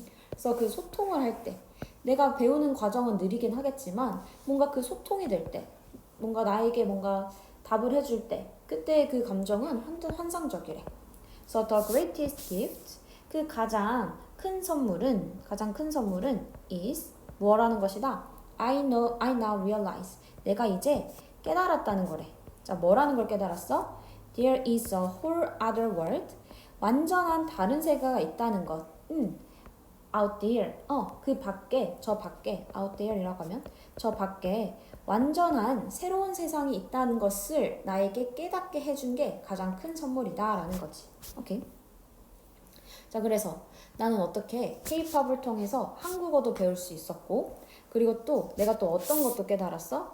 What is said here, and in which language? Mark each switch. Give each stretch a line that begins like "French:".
Korean: 그래서 그 소통을 할 때 내가 배우는 과정은 느리긴 하겠지만 뭔가 그 소통이 될 때 뭔가 나에게 뭔가 답을 해줄 때 그때의 그 감정은 환상적이래. 그래서
English: the greatest gift
Korean: 그 가장 큰 선물은 is 뭐라는 것이다.
English: I now realize
Korean: 내가 이제 깨달았다는 거래. 자, 뭐라는 걸 깨달았어?
English: There is a whole other world
Korean: 완전한 다른 세계가 있다는 것.
English: out there
Korean: 그 밖에 저 밖에 out there이라고 하면 저 밖에 완전한 새로운 세상이 있다는 것을 나에게 깨닫게 해준 게 가장 큰 선물이다 라는 거지. 오케이. 자, 그래서 나는 어떻게 K-팝을 통해서 한국어도 배울 수 있었고 그리고 또 내가 또 어떤 것도 깨달았어?